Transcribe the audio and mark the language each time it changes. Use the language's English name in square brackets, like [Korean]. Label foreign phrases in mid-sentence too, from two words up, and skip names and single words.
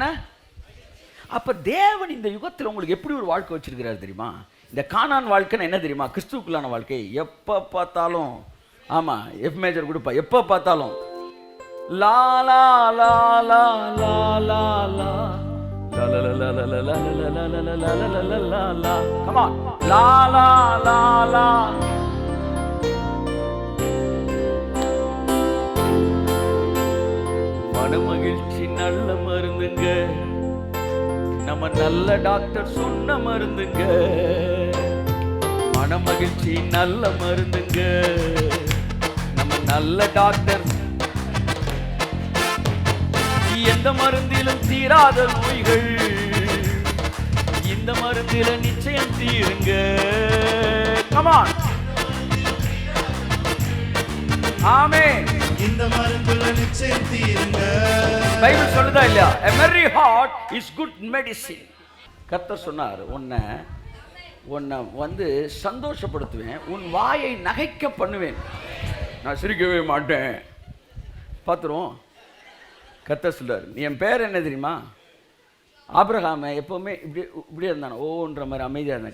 [Tamil] அப்ப தேவன் இந்த யுகத்தில் உங்களுக்கு எப்படி ஒரு வாழ்க்கை வச்சிருக்கிறார் தெரியுமா? இந்த கானான் வாழ்க்கைன்னு என்ன தெரியுமா? கிறிஸ்துவுக்குள்ளான வாழ்க்கை. எப்ப பார்த்தாலும், ஆமா, [English] F major [Tamil] கொடுப்பா, எப்ப பார்த்தாலும் லா லா லா லா லா லா லா [English] come on, [Tamil] la la la la. மனமகிழ்ச்சி நல்ல மருந்துங்க, நம்ம நல்ல டாக்டர் சொன்ன மருந்துங்க. மனமகிழ்ச்சி நல்ல மருந்துங்க, நம்ம நல்ல டாக்டர். எந்த மருந்திலும் தீராத நோய்கள் இந்த மருந்தில நிச்சயம் தீருங்க. [English] Come on. [Tamil] ஆமென். இந்த மருந்துல நிச்சயம் தீருங்க. பைபிள் சொல்லுதா இல்லையா? [English] A merry heart is good medicine. [Tamil] கர்த்தர் சொன்னார், உன்னை சந்தோஷப்படுத்துவேன், உன் வாயை நகைக்க பண்ணுவேன், நான் சிரிக்கவே மாட்டேன். பார்த்துருவோம். கர்த்தர் சொல்றார், நீ என் பேர் என்ன தெரியுமா? ஆபிரகாமை எப்போவுமே இப்படியே இருந்தானே, ஓன்ற மாதிரி அமைதியாக இருந்தேன்.